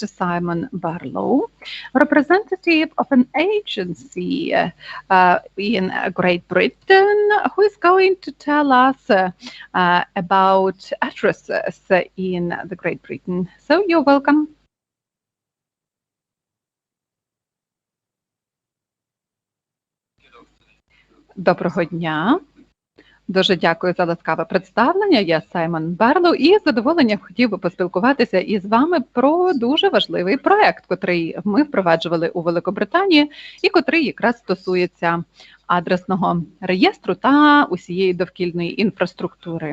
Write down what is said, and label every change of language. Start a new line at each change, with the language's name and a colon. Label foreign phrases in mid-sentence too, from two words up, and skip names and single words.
English: Simon Barlow, representative of an agency in Great Britain, who is going to tell us about addresses in the Great Britain. So you're welcome.
Ukrainian: Доброго дня. Дуже дякую за ласкаве представлення. Я Саймон Барлоу і з задоволенням хотів би поспілкуватися із вами про дуже важливий проект, котрий ми впроваджували у Великобританії і котрий якраз стосується адресного реєстру та усієї довкільної інфраструктури.